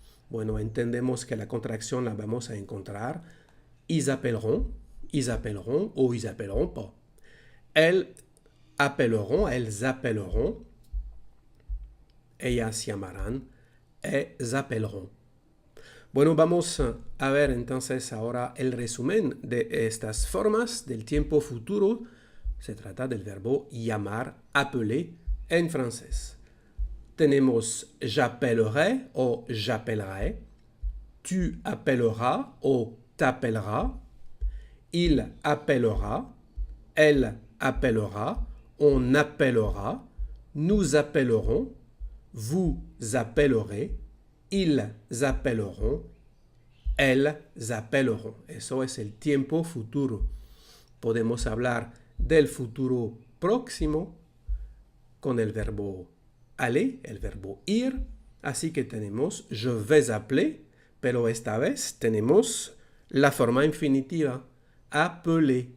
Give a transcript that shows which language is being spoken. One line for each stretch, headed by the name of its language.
Spanish: Bueno, entendemos que la contracción la vamos a encontrar.
French: Ils appelleront o ils appelleront pas. Elles appelleront.
Spanish: Ellas llamarán.
French: Elles appelleront.
Spanish: Bueno, vamos a ver entonces ahora el resumen de estas formas del tiempo futuro. Se trata del verbo llamar, appeler en francés.
French: Tenemos j'appellerai o j'appellerai. Tu appelleras o t'appelleras. Il appellera. Elle appellera. On appellera. Nous appellerons. Vous appellerez. Ils appelleront, elles appelleront.
Spanish: Eso es el tiempo futuro. Podemos hablar del futuro próximo con el verbo aller, el verbo ir. Así que tenemos
French: je vais appeler,
Spanish: pero esta vez tenemos la forma infinitiva, appeler.